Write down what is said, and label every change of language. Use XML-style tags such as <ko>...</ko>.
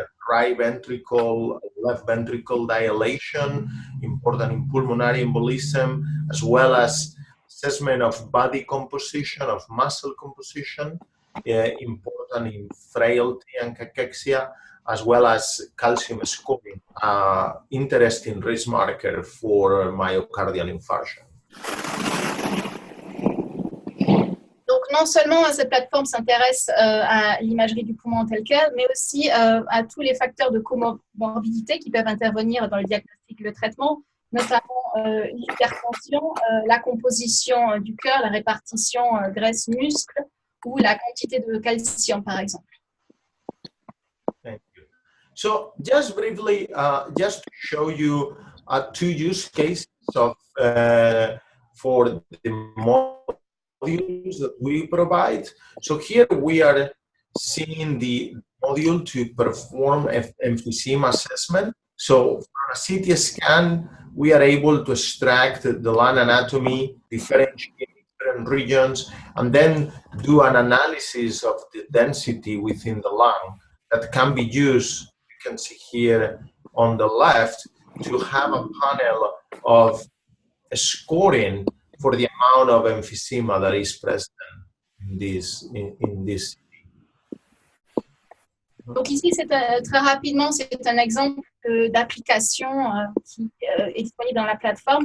<en>right ventricle, left ventricle dilation, important in pulmonary embolism, as well as assessment of body composition, of muscle composition, important in frailty and cachexia, as well as calcium scoring, interesting risk marker for myocardial infarction.</en> <fr>Donc, non seulement cette plateforme s'intéresse à l'imagerie du poumon tel quel, mais aussi à tous les facteurs de comorbidité qui peuvent intervenir dans le diagnostic et le traitement, notamment l'hypertension, la composition du cœur, la répartition graisse-muscle ou la quantité de calcium, par exemple.</fr> <en>Thank you. So, just briefly, just to show you two use cases of for the modules that we provide. So here we are seeing the module to perform emphysema assessment. So on a CT scan, we are able to extract the lung anatomy, differentiate different regions, and then do an analysis of the density within the lung that can be used, you can see here on the left, to have a panel of scoring for the amount of emphysema that is present in this.</en> <fr>Donc ici, très rapidement, c'est un exemple d'application qui est disponible dans la plateforme.</fr>